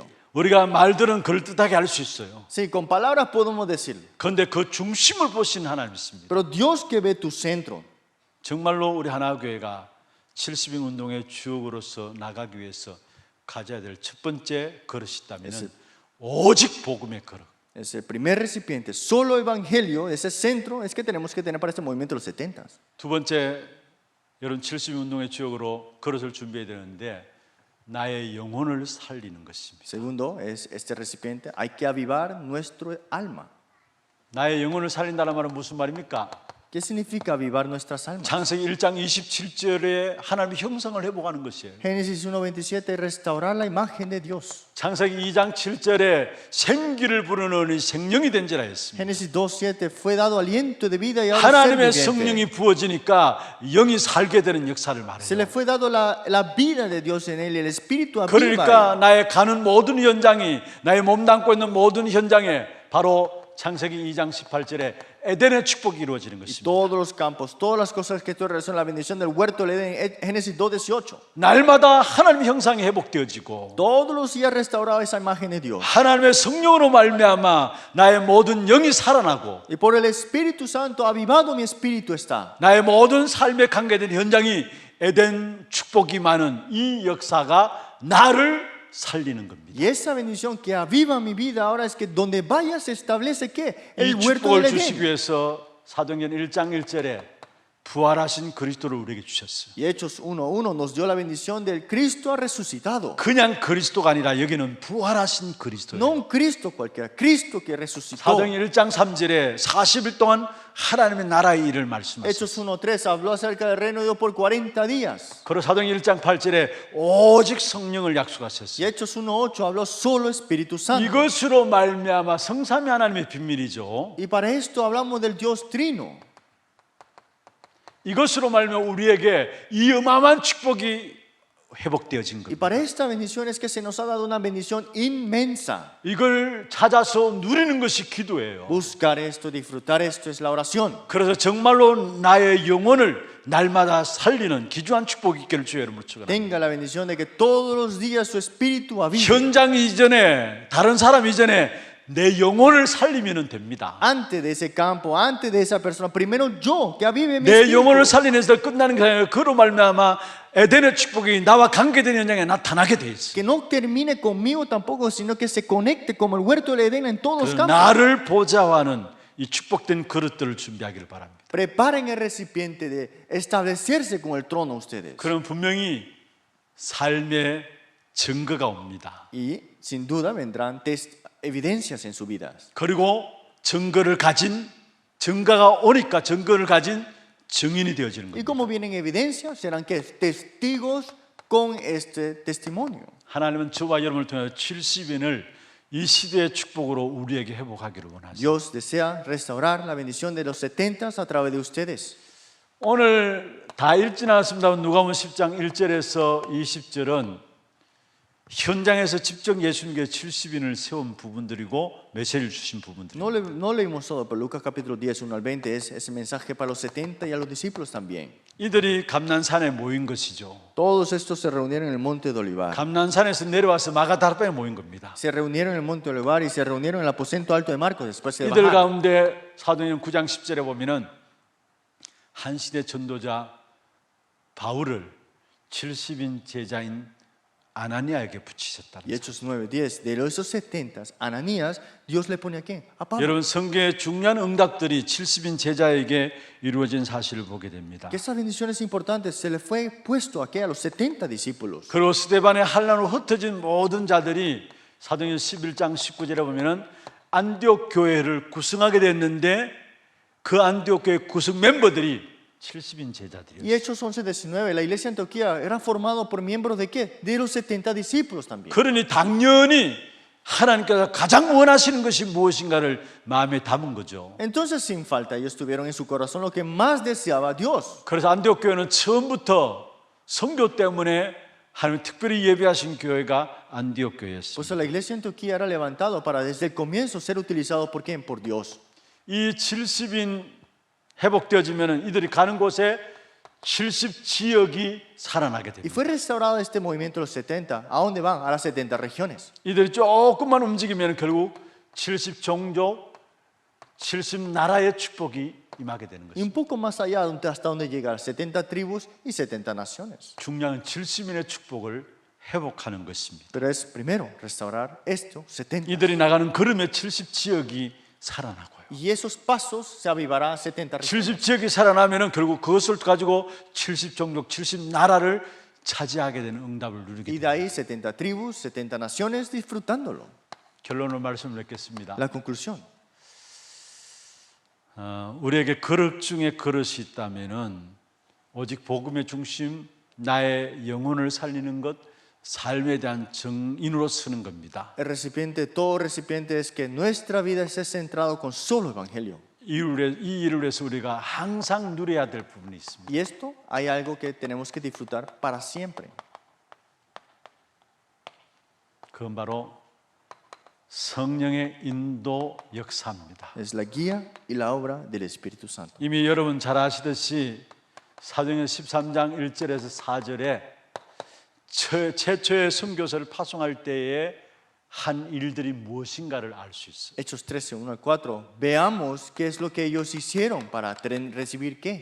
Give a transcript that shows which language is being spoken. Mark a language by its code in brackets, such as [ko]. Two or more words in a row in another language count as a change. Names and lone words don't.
[ko] 우리가 말들은 그럴듯하게 할 수 있어요. [es] Sí, con palabras podemos decirlo. [ko] 그런데 그 중심을 보신 하나님 있습니다. [es] Pero Dios que ve tu centro, [ko] 정말로 우리 하나교회가 70인 운동의 주역으로서 나가기 위해서 가져야 될 첫 번째 그릇이 있다면 오직 복음의 그릇. [es] ese primer recipiente, solo evangelio, ese centro es que tenemos que tener para este movimiento de los 70s. [ko] 두 번째, 여러분 70인 운동의 주역으로 그릇을 준비해야 되는데 나의 영혼을 살리는 것입니다. [es] Segundo, es este recipiente, hay que avivar nuestro alma. [ko] 나의 영혼을 살린다는 말은 무슨 말입니까? [es] ¿Qué significa avivar nuestras almas? [ko] 창세기 1장 27절에 하나님의 형상을 회복하는 것이에요. [es] Génesis 1:27, restaurar la imagen de Dios. [ko] 창세기 2장 7절에 생기를 불어넣으니 생명이 된지라 했습니다. [es] Génesis 2:7, fue dado aliento de vida y ahora ser [ko] 하나님의 [es] viviente. [ko] 성령이 부어지니까 영이 살게 되는 역사를 [es] Se le [ko] 말해요. [es] fue dado la vida de Dios en él y el espíritu aviva. [ko] 그러니까 나의 가는 모든 현장이 나의 몸 담고 있는 모든 현장에 바로 창세기 2장 18절에 에덴의 축복이 이루어지는 것입니다. [es] Todos los campos, todas las cosas que estoy relacionando, la bendición del huerto del Edén, Génesis 2:18. [ko] 날마다 하나님의 형상이 회복되어지고 [es] Todos los días restauraba esa imagen de Dios. [ko] 하나님의 성령으로 말미암아 나의 모든 영이 살아나고 [es] Y por el Espíritu Santo, avivado mi espíritu está. [ko] 나의 모든 삶에 관계된 현장이 에덴 축복이 많은 이 역사가 나를 살리는 겁니다. [es] Y esa bendición que aviva mi vida ahora es que donde vaya se establece que el [ko] 이 [es] huerto [ko] 축복을 [es] del [ko] 주시기 [es] Edén. [ko] 위해서 사도행전 1장 1절에 부활하신 그리스도를 우리에게 주셨어요. [es] Y Hechos 1:1 nos dio la bendición del Cristo resucitado. [ko] 그냥 그리스도가 아니라 여기는 부활하신 그리스도예요. [es] No un Cristo cualquiera, Cristo que resucitó. [ko] 사도행전 1장 3절에 40일 동안 하나님의 나라의 일을 말씀하셨어요. [es] Hechos 1:3 habló acerca del reino de Dios por 40 días. [ko] 그리고 사도행전 1장 8절에 오직 성령을 [es] Y [ko] 약속하셨어요. [es] Hechos 1:8 habló solo Espíritu Santo. [ko] 이것으로 말미암아 성삼위 하나님의 비밀이죠. [es] Y para esto hablamos del Dios Trino. [ko] 이것으로 말미암아 우리에게 이 어마어마한 축복이 회복되어진 [es] Y [ko] 겁니다. [es] para esta bendición es que se nos ha dado una bendición inmensa. [ko] 이걸 찾아서 누리는 것이 기도예요. [es] Buscar esto, disfrutar esto es la oración. [ko] 그래서 정말로 나의 영혼을 날마다 살리는 기주한 축복이 있기를 주의 이름으로 축원합니다. [es] Tenga la bendición de que todos los días su espíritu avive. [ko] 현장 이전에 다른 사람 이전에 내 영혼을 살리면 됩니다. [es] Antes de ese campo, antes de esa persona, primero yo, que avive mi [ko] 내 [es] espíritu. [ko] 영혼을 살리는 데서 끝나는 게 아니라 그로 말미암아 에덴의 축복이 나와 관계된 현장에 나타나게 돼 있어요. [es] Que no termine conmigo tampoco, sino que se conecte como el huerto del Edén en todos los [ko] 그 [es] campos. [ko] 나를 보좌하는 이 축복된 그릇들을 준비하기를 바랍니다. [es] Preparen el recipiente de establecerse con el trono ustedes. [ko] 그럼 분명히 삶의 증거가 옵니다. [es] Y sin duda vendrán evidencias en sus vidas. [ko] 그리고 증거가 오니까 증거를 가진 증인이 되어지는 [es] Y [ko] 겁니다. [es] como vienen evidencias, serán que testigos con este testimonio. [ko] 하나님은 저와 여러분을 통해 70인을 이 시대의 축복으로 우리에게 회복하기를 원하십니다. [es] Dios desea restaurar la bendición de los 70s a través de ustedes. [ko] 오늘 다 읽지는 않았습니다만 누가복음 10장 1절에서 20절은 현장에서 직접 예수님께 70인을 세운 부분들이고 메시지를 주신 부분들입니다. [es] No leímos todo, pero Lucas capítulo 10, 1 al 20 es ese mensaje para los 70 y a los discípulos también. [ko] 이들이 감난산에 모인 것이죠. [es] Todos estos se reunieron en el monte de Olivar. [ko] 감난산에서 내려와서 마가다락방에 모인 겁니다. [es] Se reunieron en el monte de Olivar y se reunieron en el aposento alto de Marcos después de [ko] 이들 [es] bajar. [ko] 가운데 사도행전 9장 10절에 보면은 한 시대 전도자 바울을 70인 제자인 아나니아에게 붙이셨다. [es] Y Hechos 9, 10, de esos 70, Ananías, Dios le pone a quién? A Pablo. [ko] 여러분 성경의 중요한 응답들이 70인 제자에게 이루어진 사실을 보게 됩니다. [es] Que esas bendiciones importantes se le fue puesto aquí a los 70 discípulos. [ko] 그리고 스데반의 환난으로 흩어진 모든 자들이 사도행전 11장 19절에 보면은 안디옥 교회를 구성하게 됐는데 그 안디옥 교회 구성 멤버들이 70인 [es] Y [ko] 제자들이었어요. [es] Hechos 11, 19, la iglesia de Antioquía era formado por miembros de qué? De los 70 discípulos también. [ko] 그러니 당연히 하나님께서 가장 원하시는 것이 무엇인가를 마음에 담은 거죠. [es] Entonces, sin falta, ellos tuvieron en su corazón lo que más deseaba Dios. [ko] 그래서 안디옥 교회는 처음부터 선교 때문에 하나님 특별히 예비하신 교회가 안디옥 교회였습니다. [es] Pues la iglesia en Turquía era levantado para desde el comienzo ser utilizado por quién? Por Dios. [ko] 이 70인 회복되어지면 이들이 가는 곳에 70 지역이 살아나게 [es] Y [ko] 됩니다. [es] fue restaurado este movimiento de los 70. ¿A dónde van? A las 70 regiones. [ko] 이들이 조금만 움직이면 결국 70 종족, 70 나라의 축복이 임하게 되는 [es] Y [ko] 것입니다. [es] un poco más allá, hasta donde llegar, 70 tribus y 70 naciones. [ko] 중요한 70인의 축복을 회복하는 것입니다. [es] Pero es primero restaurar esto, 70. [ko] 이들이 나가는 걸음에 70 지역이 살아나고요. [es] Y esos pasos se avivará 70 regiones. [ko] 70 지역이 살아나면 결국 그것을 가지고 70 종족, 70 나라를 차지하게 되는 응답을 누리게 [es] Y [ko] 됩니다. [es] de ahí 70 tribus, 70 naciones disfrutándolo. [ko] 결론을 말씀을 맺겠습니다. [es] La conclusión. [ko] 우리에게 그릇 중에 그릇이 있다면은 오직 복음의 중심, 나의 영혼을 살리는 것, 삶에 대한 정인으로 쓰는 겁니다. [es] El recipiente, todo recipiente es que nuestra vida esté centrado con solo evangelio. [ko] 이 일을 위해서 우리가 항상 누려야 될 부분이 있습니다. [es] Y esto hay algo que tenemos que disfrutar para siempre. [ko] 그건 바로 성령의 인도 역사입니다. [es] Es la guía y la obra del Espíritu Santo. [ko] 이미 여러분 잘 아시듯이 사도행전 13장 1절에서 4절에 최초의 선교서를 파송할 때에 한 일들이 무엇인가를 알 수 있어요. [es] Hechos 13, 1 al 4. Veamos qué es lo que ellos hicieron para recibir qué.